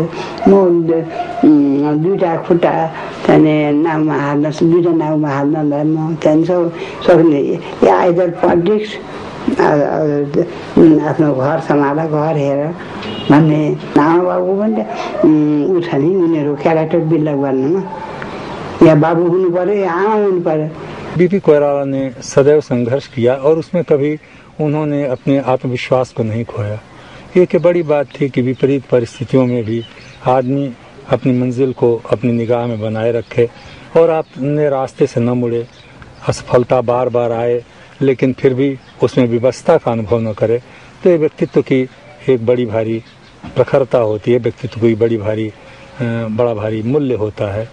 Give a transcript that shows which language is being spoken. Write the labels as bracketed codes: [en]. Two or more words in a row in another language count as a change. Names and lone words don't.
[ne] म दुईवटा खुट्टा त्यहाँदेखि नाउँमा हाल्न, दुईवटा नाउँमा हाल्नलाई म त्यहाँदेखि सक्ने या [en] either politics [ne] आफ्नो घर सम्हाल, घर हेर भन्ने आमा बाबुको पनि ऊ छ नि, उनीहरू [en] character buildup [ne] गर्नुमा या बाबू हुनु पर्यो या आमा हुनु पर्यो। [hi] बीपी कोइराला ने सदैव संघर्ष किया और उसमें कभी उन्होंने अपने आत्मविश्वास को नहीं खोया। ये बड़ी बात थी कि विपरीत परिस्थितियों में भी आदमी अपनी मंजिल को अपनी निगाह में बनाए रखे और अपने रास्ते से न मुड़े। असफलता बार बार आए लेकिन फिर भी उसमें विवशता का अनुभव न करे, तो ये व्यक्तित्व की एक बड़ी भारी प्रखरता होती है, व्यक्तित्व की बड़ा भारी मूल्य होता है।